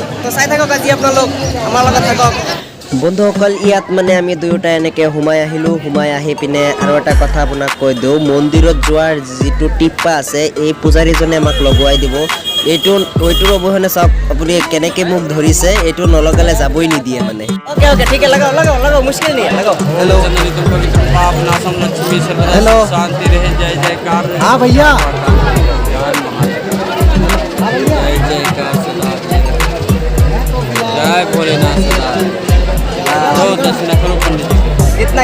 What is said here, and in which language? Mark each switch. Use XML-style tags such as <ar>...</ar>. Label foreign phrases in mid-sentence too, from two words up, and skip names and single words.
<as>তো চাই থাকক আজি আপোনালোক, আমাৰ লগত থাকক। বন্ধুসকল ইয়াত মানে আমি দুয়োটা এনেকৈ সোমাই আহিলোঁ। সোমাই আহি পিনে আৰু এটা কথা আপোনাক কৈ দিওঁ, মন্দিৰত যোৱাৰ যিটো টিপ্পা আছে এই পূজাৰীজনে আমাক লগোৱাই দিব। এইটোৰ অবিহনে চাওক আপুনি কেনেকৈ মোক ধৰিছে, এইটো নলগালে যাবই নিদিয়ে মানে। অ'কে ঠিক আছে, লগাও</as> <hi>मुश्किल नहीं</hi> <as>লগাও। হেল্ল'</as> <hi>शांति रहे, जय जयकार। हाँ भैया, जय भोलेनाथ। तो दक्षिणा करो पंडित जी को।</hi>